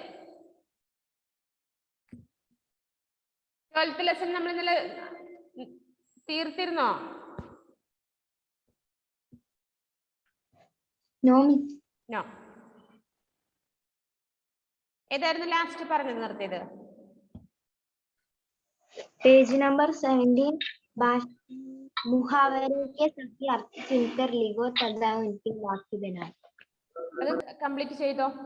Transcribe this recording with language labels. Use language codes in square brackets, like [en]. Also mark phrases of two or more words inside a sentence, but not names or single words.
[ml] 12th ലെസൺ നമ്മൾ ഇന്നലെ തീർത്തിരുന്നോ? [en] No. [ml] ഏതായിരുന്നു ലാസ്റ്റ് പറഞ്ഞത് നിർത്തിയത്? [en] Page number 17. [hi] मुहावरे के सभी अर्थ चुनकर लिखो तथा उनके वाक्य बनाओ. [ml] അത് കംപ്ലീറ്റ് ചെയ്തോ?